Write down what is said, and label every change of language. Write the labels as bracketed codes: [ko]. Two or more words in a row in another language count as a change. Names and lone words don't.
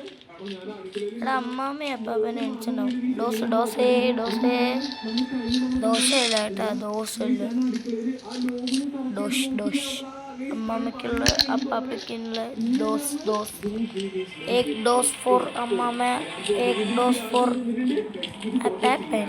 [ml] എടാ അമ്മാമ്മ അപ്പാപ്പനെ അടിച്ചിട്ടുണ്ടാവും. ദോശയല്ല കേട്ടാ, ദോശയില്ല. ഡോഷ് അമ്മാമ്മയ്ക്കുള്ള അപ്പാപ്പയ്ക്കുള്ള ദോസ്. [en] एक dose for अम्मा, एक dose for അപ്പാപ്പൻ.